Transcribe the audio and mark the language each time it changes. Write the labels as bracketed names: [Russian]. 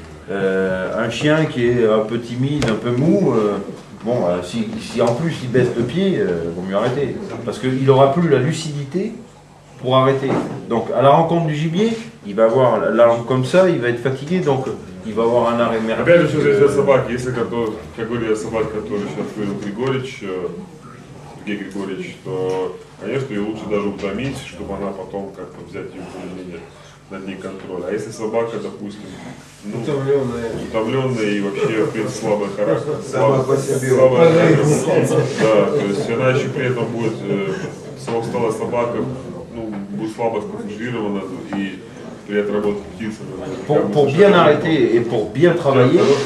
[French] Un chien qui est un peu timide, un peu mou, si en plus il baisse de pied, vaut mieux arrêter. Parce qu'il n'aura plus la lucidité pour arrêter. Donc à la rencontre du gibier, il va avoir la langue comme ça, il va être fatigué, donc il va avoir un arrêt merdique. [Russian] Опять же, что здесь собаки, если как говорили собаки, которые сейчас говорил Григорьевич, Сергей Григорьевич, то, конечно, ее лучше даже утомить, чтобы она потом как-то взять ее более-менее над ней контроль. А если собака, допустим, утомленная и вообще, в принципе, слабый характер, слабый характер, да, то есть она еще при этом будет, усталая собака, будет слабо сконцентрирована и при отработке птицы. [French] Pour bien arrêter et pour bien travailler,